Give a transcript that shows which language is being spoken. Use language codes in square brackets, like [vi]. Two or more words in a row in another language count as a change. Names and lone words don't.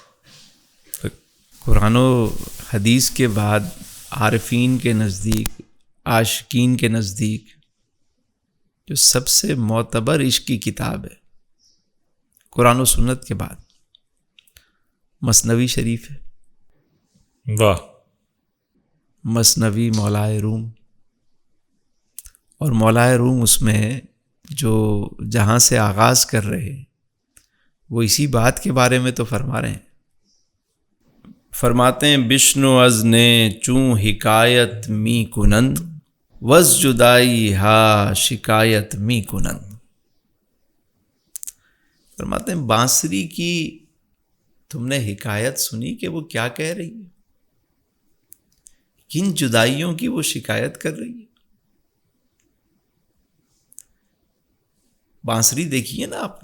[ur] قرآن و حدیث کے بعد عارفین کے نزدیک، عاشقین کے نزدیک جو سب سے معتبر عشق کی کتاب ہے قرآن و سنت کے بعد مثنوی شریف ہے۔ واہ، مثنوی مولائے روم، اور مولائے روم اس میں جو جہاں سے آغاز کر رہے ہیں وہ اسی بات کے بارے میں تو فرما رہے ہیں۔ فرماتے ہیں [fa] بشنو از نے چوں حکایت می کنند، وز جدائی ہا شکایت می کنند۔ [ur] فرماتے ہیں بانسری کی تم نے حکایت سنی کہ وہ کیا کہہ رہی ہے، کن جدائیوں کی وہ شکایت کر رہی ہے؟ بانسری دیکھیے نا آپ.